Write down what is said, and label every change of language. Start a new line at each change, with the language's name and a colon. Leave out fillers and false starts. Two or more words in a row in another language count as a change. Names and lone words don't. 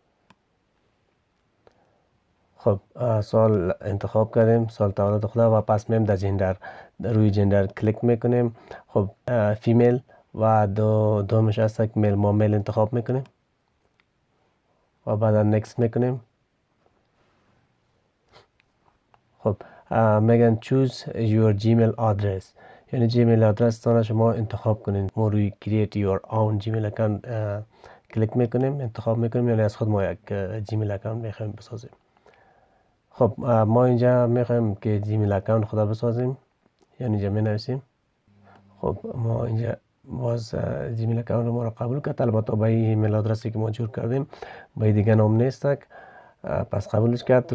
Persian: خب سال انتخاب کردیم، سال تولد خدا، و پس میم در جندر، روی جندر کلیک میکنیم. خب فیمیل و دومش هست که میل، ما میل انتخاب میکنیم و بعدا نکست میکنیم. خب میگن
English: choose your gmail address،
Persian: یعنی جیمیل آدرس تان شما انتخاب کنین. ما روی
English: create your own Gmail account
Persian: کلیک میکنیم، انتخاب میکنیم، یعنی از خود ما یک جیمیل اکانت میخوایم بسازیم. خب ما اینجا میخوایم که
English: Gmail account
Persian: خدا بسازیم، یعنی اینجا می نویسیم. خب ما اینجا باز
English: Gmail account
Persian: ما را قبول کرد، البته با این ایمیل آدرسی که ما جور کردیم با دیگه نام نیست، پس قبولش کرد.